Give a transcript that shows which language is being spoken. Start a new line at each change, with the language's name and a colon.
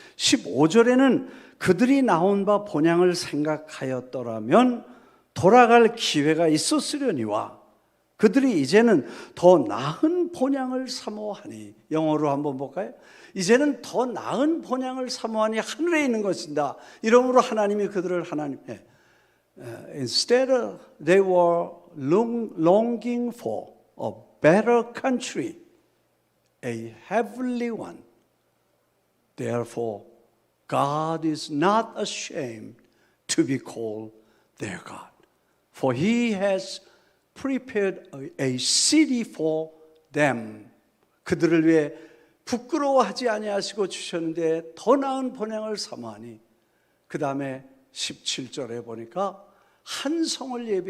Korean: 15절에는 그들이 나온 바 본향을 생각하였더라면 돌아갈 기회가 있었으려니와 그들이 이제는 더 나은 본향을 사모하니. 영어로 한번 볼까요? 이제는 더 나은 본향을 사모하니 하늘에 있는 것이다. 이러므로 하나님이 그들을
English: instead they were longing for a better country, a heavenly one. Therefore, God is not ashamed to be called their God, for He has prepared a city for them.
Korean: 그들을 위해 부끄러워하지 아니하시고 주셨는데 더 나은 본향을 사모하니. 그 다음에 17절에 보니까 한 성을